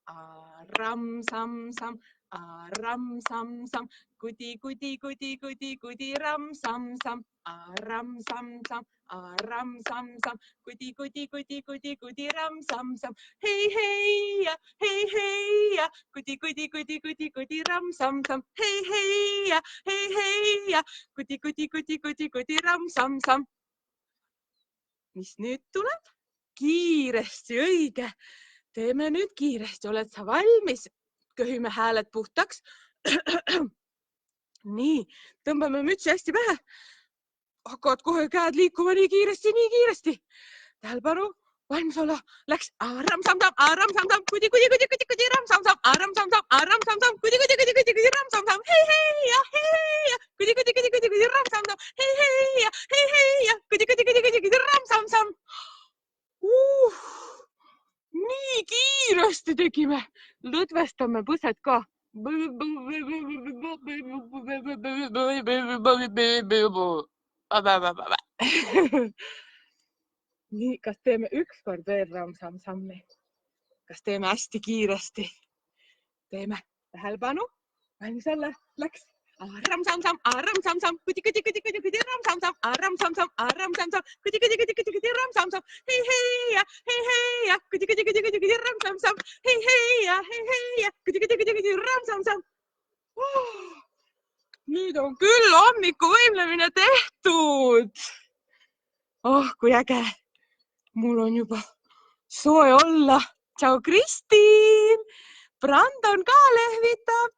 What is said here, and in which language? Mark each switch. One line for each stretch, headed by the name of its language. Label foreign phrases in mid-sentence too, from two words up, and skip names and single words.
Estonian: Ram sam sam, ram sam sam, kudi kudi kudi kudi kudi ram sam sam, ram sam sam, ram sam sam, kudi kudi kudi kudi kudi ram sam sam, hey hey ya, kudi kudi kudi kudi kudi ram sam sam, hey ya, kudi kudi kudi kudi kudi ram sam sam. Mis nüüd tuleb? Kiiresti, õige. Teeme nüüd kiiresti. Oled sa valmis? Köhime hääled puhtaks. Nii, tõmbame mütsi hästi pähe. Hakkavad kohe käed liikuma nii kiiresti. Tähelepanu, valmis olla. Läks ram-sam-tam, kudi, kudi, kudi, kudi, kudi, ram-sam-tam, ram-sam-tam, kudi, kudi, kudi, kudi, kudi, ram-sam-tam, hei, ja, kudi, kudi, kudi, kudi, kudi, ram-sam-tam, hei, ja, kudi, kudi, kudi, kudi, kudi, ram-sam-tam. Nii kiiresti tegime. Lõdvestame põsed ka. Nii, kas teeme ükskord veel ram-sam-sammi? Kas teeme hästi kiiresti? Teeme. Tähelepanu. Valmis olla. Läks. Ram-sam-sam, ram-sam-sam, kudi, kudi, kudi, kudi, kudi, ram-sam-sam, ram-sam-sam, ram-sam-sam, kudi, kudi, kudi, kudi, kudi, ram-sam-sam, hei, ja, kudi, kudi, kudi, kudi, kudi, ram-sam-sam, hei, ja, kudi, kudi, kudi, kudi, ram-sam-sam. Nüüd on küll hommikuvõimlemine tehtud. Kui äge. Mul on juba soe olla. Tšau, Kristiin. Brandon ka lehvitab.